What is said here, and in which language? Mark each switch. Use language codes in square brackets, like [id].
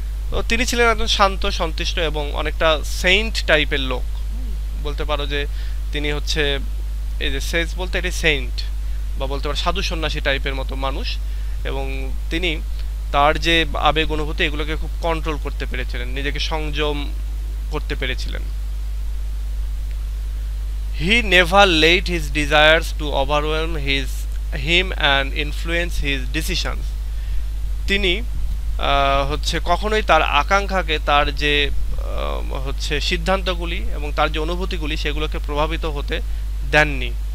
[bn] তো তিনি ছিলেন একজন শান্ত, সন্তুষ্ট এবং অনেকটা সেইন্ট টাইপের লোক বলতে পারো, যে তিনি হচ্ছে এই যে সেজ বলতে এটি সেইন্ট বা বলতে পারো সাধু সন্ন্যাসী টাইপের মতো মানুষ, এবং তিনি তার যে আবেগ অনুভূতি এগুলোকে খুব কন্ট্রোল করতে পেরেছিলেন, নিজেকে সংযম করতে পেরেছিলেন। [en] He never let his desires to overwhelm him and influence his decisions. [bn] তিনি হচ্ছে কখনোই তার আকাঙ্ক্ষাকে, তার যে হচ্ছে সিদ্ধান্তগুলি এবং তার যে অনুভূতিগুলি সেগুলোকে প্রভাবিত হতে দেননি।